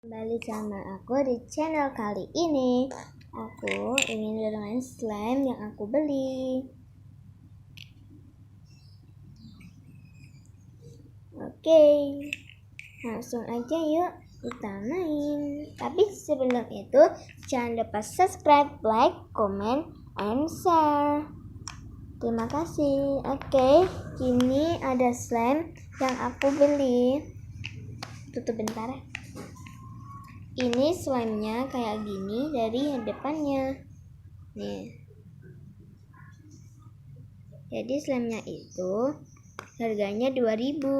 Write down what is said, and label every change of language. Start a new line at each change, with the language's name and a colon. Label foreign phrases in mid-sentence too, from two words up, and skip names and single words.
Indonesian: Kembali sama aku di channel kali ini. Aku ingin bermain slime yang aku beli. Oke, langsung aja yuk kita main. Tapi sebelum itu jangan lupa
English: subscribe, like, comment, and share.
Indonesian: Terima kasih. Oke, ini ada slime yang aku beli. Tutup bentar ya. Ini slime-nya kayak gini dari depannya. Nih. Jadi slime-nya itu harganya 2000.